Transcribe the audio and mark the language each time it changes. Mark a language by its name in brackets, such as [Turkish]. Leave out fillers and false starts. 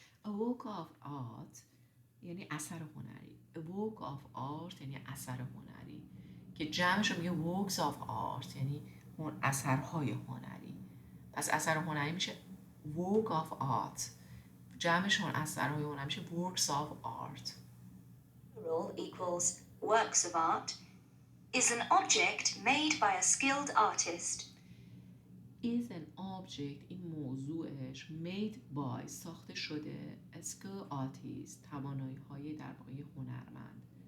[English] A work of art یعنی اثر هنری. [Persian] A work of art یعنی اثر هنری که جمعش رو میگه works of art یعنی اثرهای هنری. پس اثر هنری میشه work of art. جمعشون اثرهای هنری میشه works of art. [English] Plural equals works of art is an object made by a skilled artist. [Persian] Is an object این موضوعش made by ساخته شده a skilled artist توانایی های در واقع هنرمند.